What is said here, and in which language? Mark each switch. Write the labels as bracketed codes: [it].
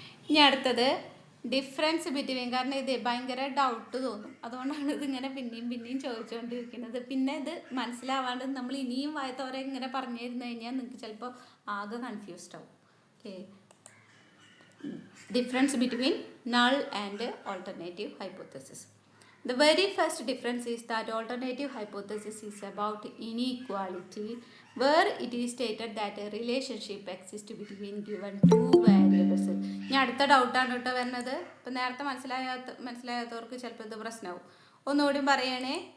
[ml] ഇനി അടുത്തത് difference between, കാരണം ഇത് ഭയങ്കര ഡൗട്ട് തോന്നും, അതുകൊണ്ടാണ് ഇതിങ്ങനെ പിന്നെയും ചോദിച്ചുകൊണ്ടിരിക്കുന്നത്. പിന്നെ ഇത് മനസ്സിലാവാണ്ട് നമ്മൾ ഇനിയും വായത്തോരെ ഇങ്ങനെ പറഞ്ഞു തരുന്നു കഴിഞ്ഞാൽ നിങ്ങൾക്ക് ചിലപ്പോൾ ആകെ കൺഫ്യൂസ്ഡ് ആവും. [en] Okay, difference between null and alternative hypothesis. The very first difference is that alternative hypothesis is about inequality, where it is stated that a relationship exists between given two variables. [ml] ഇനി അടുത്ത ഡൗട്ടാണ് കേട്ടോ വരുന്നത്. ഇപ്പം നേരത്തെ മനസ്സിലാകാത്തവർക്ക് ചിലപ്പോൾ ഇത് പ്രശ്നമാവും. ഒന്നുകൂടി പറയണേ.